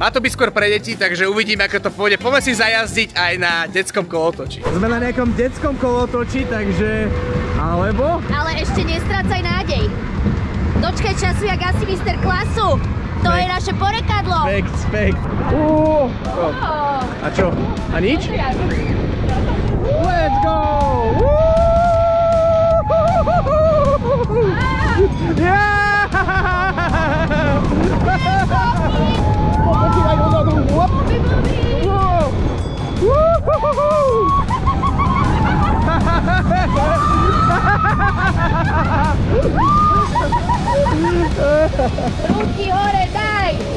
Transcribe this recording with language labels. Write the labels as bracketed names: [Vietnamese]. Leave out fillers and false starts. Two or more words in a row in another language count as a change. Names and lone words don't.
[Slovak] Má to byť skôr pre deti, takže uvidíme, ako to pôjde. Poďme si zajazdiť aj na detskom kolotoči. Sme na nejakom detskom kolotoči, takže... Alebo? Ale ešte nestrácaj nádej. Dočkaj času, jak asi Mr. Klasu. To je naše porekadlo. Spekt. A čo? A nič? [English] Let's go! Yeah! [Slovak] Počívaj dozadu. Ruky hore, daj!